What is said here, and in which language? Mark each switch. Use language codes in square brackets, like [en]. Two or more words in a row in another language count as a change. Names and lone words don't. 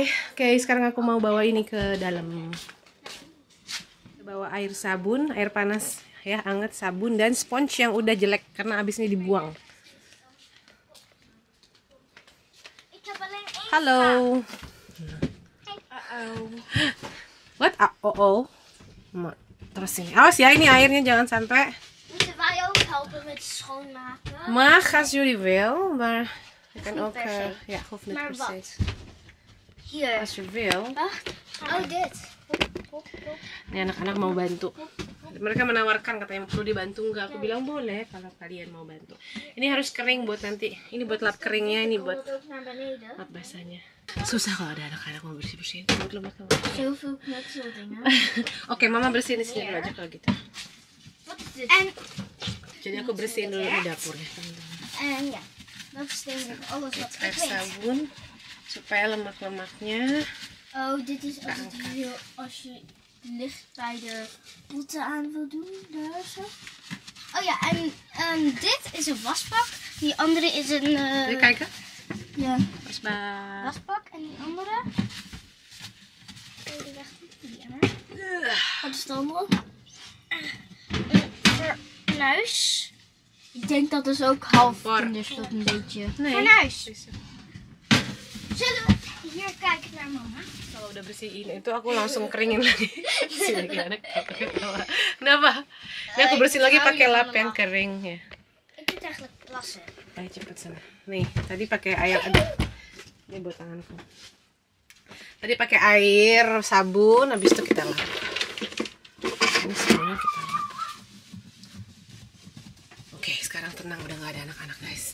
[id] Oke, sekarang aku mau bawa ini ke dalam. Bawa air sabun, air panas ya, hangat, sabun, dan sponge yang udah jelek karena abis ini dibuang. Halo. [en] What? Oh. [id] Terus ini, awas ya, ini airnya jangan sampai. [nl] Moeten wij ook helpen met schoonmaken? Mag als jullie wil, maar je kan ook ja, hoeft niet Maar wat? precies. Hier. Als je wil. Wacht. Oh, dit. [id] Ini anak-anak mau bantu. Mereka menawarkan katanya perlu dibantu nggak? Aku bilang boleh kalau kalian mau bantu. Ini harus kering buat nanti. Ini buat lap keringnya, ini buat [nl] Ook naar beneden. [id] lap basahnya. Susah kalau ada anak-anak mau bersih-bersihin. [nl] Zoveel knutseldingen. [id] Oke, mama bersihin di sini dulu aja kalau gitu. [nl] Wat is dit? En [id] Jadi aku bersihin dulu di dapur ya teman-teman. [nl] ja, dat is denk ik alles wat [id] Air [nl] ik weet. [id] sabun supaya lemak-lemaknya. [nl] Oh, dit is als het heel, als je licht bij de potten aan wil doen. Daar zo. Oh ja, en dit is een wasbak. Die andere is een... Wil je kijken? Ja. Wasbak. Wasbak. En die andere... Die weg doen. Die emmer. Wat is het allemaal? Een fornuis. Ik denk dat is ook half Bar. dus dat een beetje... Nee. Fornuis. Zullen we hier kijken naar mama? [id] Kalau udah bersihin itu aku langsung keringin lagi. Sini gimana? Kenapa? Ini aku bersihin lagi pakai lap yang kering ya. [nl] Ik vind het eigenlijk lastig. [id] Ayo cepet sana. Nih, tadi pakai air aduh. Ini buat tanganku. Tadi pakai air, sabun, habis itu kita lap. Ini semuanya kita lap. Oke, sekarang tenang, udah nggak ada anak-anak guys.